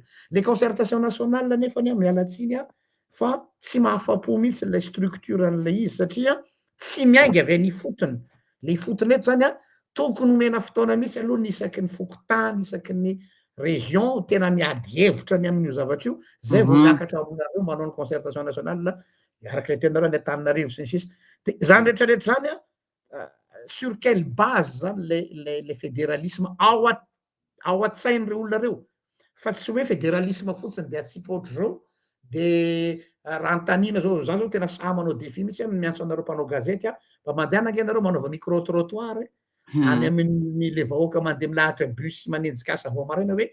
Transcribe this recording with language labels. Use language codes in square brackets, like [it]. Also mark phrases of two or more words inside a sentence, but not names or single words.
[fr] Le concertation nationale [mg] nefany mialatsiny fa tsy mahafapo mihitsy [fr] le structure [mg] an'le izy satria tsy miainga avy ny fotony. Le fotony eto zany tokony omena fotoana mihitsy aloha ny isaky ny fokotany isaky ny région tena miady hevitra ny amin'io zavatra io zay vao miakatra aminareo manao ny [fr] concertation nationale [mg] araka le tenareo ny Antananarivo sy ny sisa. De zany rehetrarehetra zany [fr] sur quelle base [mg] zany [fr] le fédéralisme [mg] ao an-tsain'ireo olona reo fa tsy hoe fédéralisme fotsiny de atsika ohatry zao de raha antanina zao za zao tena sahy manao défi mihitsy miantso anareo mpanao gazety a mba mandehanake anareo manaova [fr] micro trottoir [mg] any amin'ny le vahoaka mandeha milahatra bus manenjika asa vao maraina hoe